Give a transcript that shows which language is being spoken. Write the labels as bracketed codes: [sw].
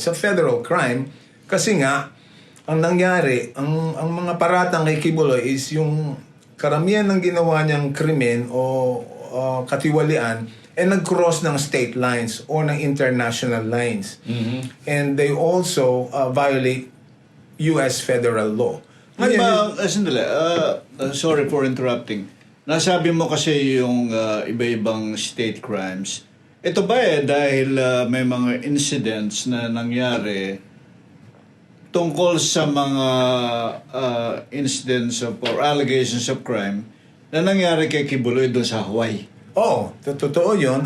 [tl] Sa federal crime, kasi nga, ang nangyari, ang mga paratang kay Quiboloy is yung karamihan ng ginawa niyang krimen o katiwalian nag-cross ng state lines or ng international lines. [en] And they also violate US federal law. [tl] Ngayon, sandali, [en] sorry for interrupting. [tl] Nasabi mo kasi yung iba-ibang state crimes. Ito ba dahil may mga incidents na nangyari tungkol sa mga incidents [en] or allegations of crime [tl] na nangyari kay Quiboloy doon sa Hawaii? Oo, totoo yun.